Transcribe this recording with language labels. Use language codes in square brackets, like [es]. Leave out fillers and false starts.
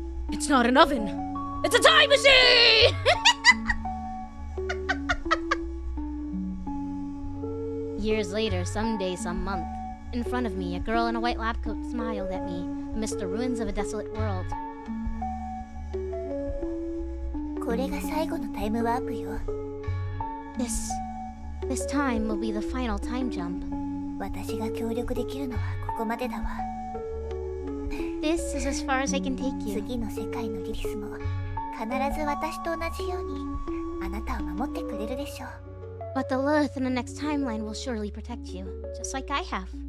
[en] It's not an oven. It's a time machine! Years later, some day, some month, in front of me, a girl in a white lab coat smiled at me amidst the ruins of a desolate world. [ja] これが最後のタイムワープよ。 [en] This time will be the final time jump. [ja] 私が協力できるのはここまでだわ。 [en] This is as far as I can take you. [ja] 次の世界のリリスも必ず私と同じようにあなたを守ってくれるでしょう。 [en] But the Lilith in the next timeline will surely protect you, just like I have.